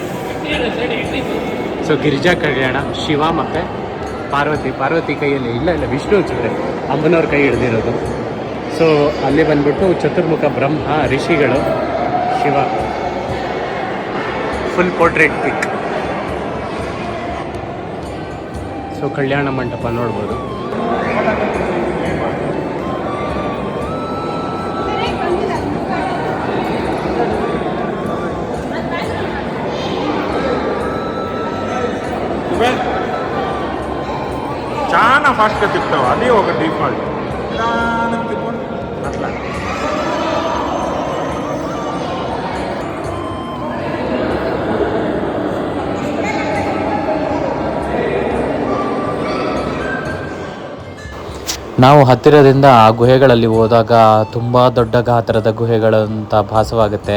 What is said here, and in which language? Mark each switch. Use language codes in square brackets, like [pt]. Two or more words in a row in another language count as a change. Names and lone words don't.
[kn] ಸೊ ಗಿರಿಜಾ ಕಲ್ಯಾಣ, ಶಿವ ಮತ್ತು ಪಾರ್ವತಿ ಕೈಯಲ್ಲಿ ಇಲ್ಲ ವಿಷ್ಣು ಅನ್ಸಿದ್ರೆ ಅಮ್ಮನವ್ರ ಕೈ ಹಿಡ್ದಿರೋದು. ಸೊ ಅಲ್ಲಿ ಬಂದ್ಬಿಟ್ಟು ಚತುರ್ಮುಖ ಬ್ರಹ್ಮ, ಋಷಿಗಳು, ಶಿವ, [en] full portrait pic. [kn] ಸೊ ಕಲ್ಯಾಣ ಮಂಟಪ ನೋಡ್ಬೋದು. [te] చాలా ఫాస్ట్గా తిప్పుతావు, అది ఒక డిఫాల్ట్. అట్లా [kn] ನಾವು ಹತ್ತಿರದಿಂದ ಆ ಗುಹೆಗಳಲ್ಲಿ ಹೋದಾಗ ತುಂಬ ದೊಡ್ಡ ಗಾತ್ರದ ಗುಹೆಗಳಂತ ಭಾಸವಾಗುತ್ತೆ.